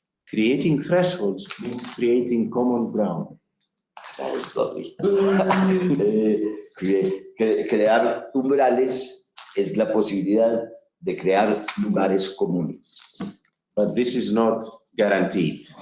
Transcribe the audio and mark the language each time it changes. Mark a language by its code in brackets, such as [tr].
[en] Creating thresholds means creating common ground. That is lovely. [es] Crear umbrales es la posibilidad de crear lugares comunes. [en] But this is not guaranteed.